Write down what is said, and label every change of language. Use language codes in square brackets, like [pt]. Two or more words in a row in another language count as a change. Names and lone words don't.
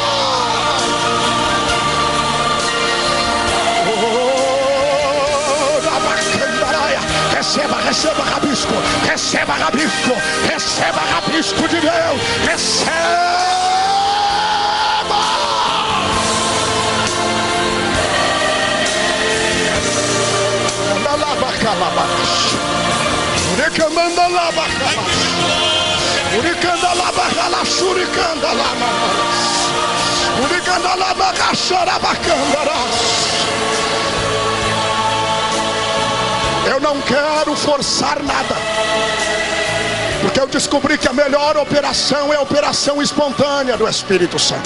[pt] Receba, receba rabisco, receba rabisco, receba rabisco de Deus, receba. Uricanda lá, bacala, uricanda lá, bacala, suricanda lá, uricanda lá, bacachara, bacandara. Eu não quero forçar nada, porque eu descobri que a melhor operação é a operação espontânea do Espírito Santo.